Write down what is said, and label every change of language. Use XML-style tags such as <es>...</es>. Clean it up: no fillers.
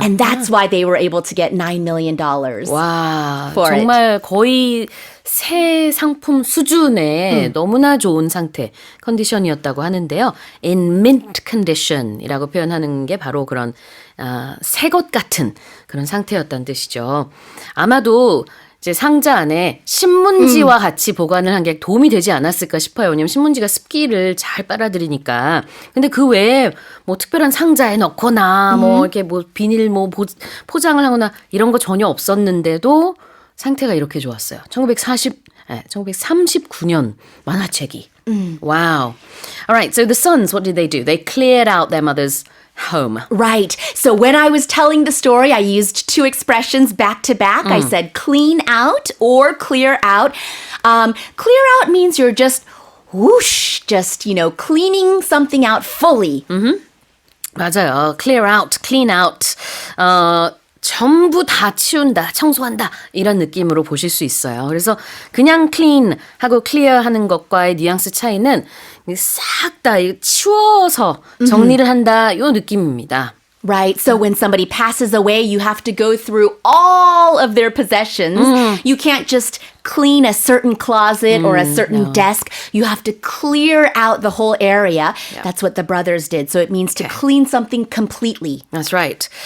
<en>And that's why they were able to get $9 million. 와, for</en> <ko>정말 거의 새 상품 수준의 너무나 좋은 상태, 컨디션이었다고 하는데요.</ko> <en>In mint condition</en> <ko>이라고 표현하는 게 바로 그런 새 것 같은 그런 상태였다는 뜻이죠. 아마도 이제 상자 안에 신문지와 같이 보관을 한 게 도움이 되지 않았을까 싶어요. 왜냐면 신문지가 습기를 잘 빨아들이니까. 근데 그 외에 뭐 특별한 상자에 넣거나 뭐 이렇게 뭐 비닐 뭐 포장을 하거나 이런 거 전혀 없었는데도 상태가 이렇게 좋았어요. 1939년 만화책이.</ko> <en>Wow. All right, so the sons, what did they do? They cleared out their mother's home. Right. So when I was telling the story, I used two expressions back to back. I said clean out or clear out. Clear out means you're just whoosh, just, cleaning something out fully.</en> <ko>맞아요.</ko> <en>clear out, clean out.</en> <ko>전부 다 치운다, 청소한다 이런 느낌으로 보실 수 있어요. 그래서 그냥 clean 하고 clear 하는 것과의 뉘앙스 차이는 싹 다 치워서 정리를 한다 요 느낌입니다.</ko> <en>Right. So when somebody passes away, you have to go through all of their possessions. You can't just clean a certain closet or a certain desk. You have to clear out the whole area. Yeah. That's what the brothers did. So it means to clean something completely. That's right.</en>